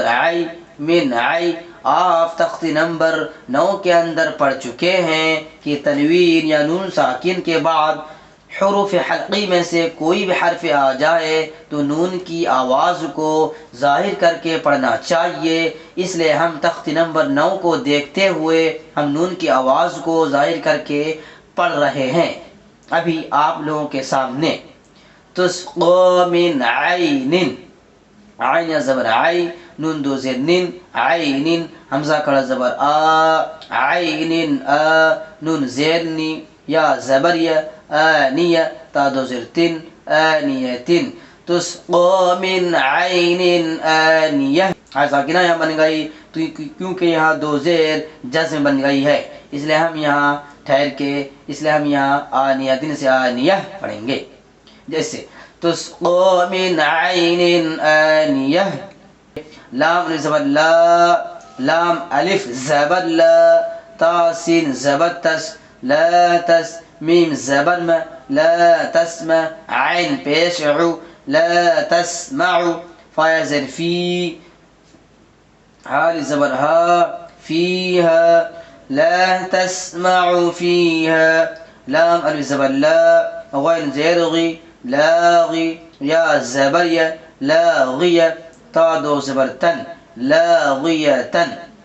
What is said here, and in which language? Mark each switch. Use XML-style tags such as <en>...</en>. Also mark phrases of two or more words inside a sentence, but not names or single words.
<ur>عی، من عی، آپ تختی نمبر 9 کے اندر پڑھ چکے ہیں کہ تنوین یا نون ساکن کے بعد حروف حلقی میں سے کوئی بھی حرف آ جائے تو نون کی آواز کو ظاہر کر کے پڑھنا چاہیے، اس لیے ہم تختی نمبر 9 کو دیکھتے ہوئے ہم نون کی آواز کو ظاہر کر کے پڑھ رہے ہیں۔ ابھی آپ لوگوں کے سامنے</ur> <ar>تسقى من عین،</ar> <ur>عین یا زبر عی، نون دو زیر نن، عین، حمزہ کڑا زبر آ، عین آ، نون زیر نی، یا زبر یا، آنیہ، تا دو زیر تن، آنیتن،</ur> <ar>تسقى من عین آنیہ۔</ar> <ur>ساکنہ یہاں بن گئی کیونکہ یہاں دو زیر جزم بن گئی ہے، اس لیے ہم یہاں ٹھہر کے، اس لیے ہم یہاں آنیتن سے آنیہ پڑھیں گے۔ جیسے</ur> <ar>تسقى من عین آنیہ،</ar> <ur>لام زبر لا، لام الف زبر لا، تا سین زبر تس، لا تس، میم زبر ما،</ur> <ar>لا تسمع،</ar> <ur>عین پیش عو،</ur> <ar>لا تسمع،</ar> <ur>فا زر في، حال زبر ها، فيها،</ur> <ar>لا تسمع فيها،</ar> <ur>لام الف زبر لا، غين زير غي، لاغي، يا زبر يا، لاغية، تا دو زبر تن، لاغية،</ur>